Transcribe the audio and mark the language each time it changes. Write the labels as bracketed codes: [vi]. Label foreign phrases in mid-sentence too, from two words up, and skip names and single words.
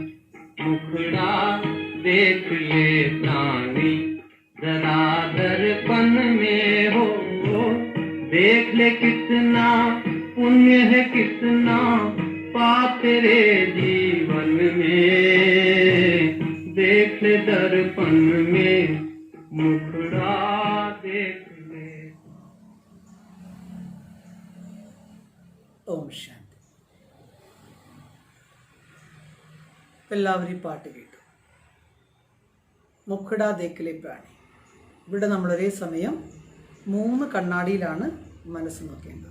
[hi] मुखड़ा देख ले प्राणी जरा दर्पण में हो, देख ले कितना पुण्य है कितना पाप तेरे जीवन में, देख ले दर्पण में। मुखड़ा देख ले। [ml] ഓം ശാന്തി. എല്ലാവരും ഈ പാട്ട് കേട്ടു. [hi] मुखड़ा देखले प्राणी. [ml] ഇവിടെ നമ്മൾ ഒരേ സമയം 3 കണ്ണാടിയിലാണ് മനസ്സ് നോക്കേണ്ടത്.